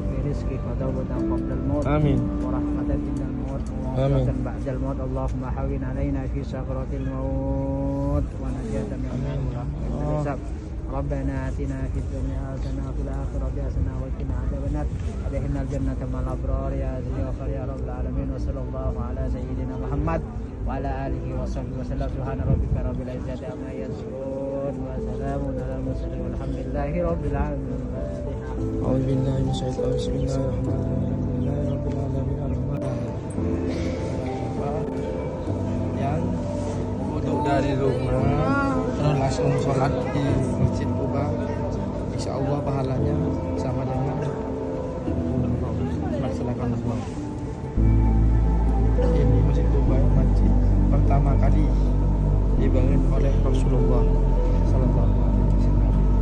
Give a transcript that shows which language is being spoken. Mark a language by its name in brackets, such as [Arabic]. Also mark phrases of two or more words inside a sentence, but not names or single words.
[Arabic] آمين. آمين. بعد الموت اللهم هون علينا في سكرات الموت ونجاة من الحساب. ربنا آتنا في الدنيا حسنة وفي الآخرة حسنة وقنا عذاب النار. أدخلنا الجنة مع الأبرار يا عزيز يا رب العالمين وصلى الله على سيدنا محمد وعلى آله وصحبه وسلم. سبحان ربك رب العزة عما يصفون وسلام على المرسلين والحمد لله رب العالمين. أعوذ بالله من الشيطان الرجيم. بسم الله الرحمن الرحيم. رب العالمين الرحمن الرحيم. [Indonesian] Yang duduk dari rumah terus langsung sholat di Masjid Quba, [Arabic] إن شاء الله [Indonesian] pahalanya sama dengan melaksanakan umrah. Ini Masjid Quba masjid pertama kali dibangun oleh Rasulullah [Arabic] صلى الله عليه وسلم.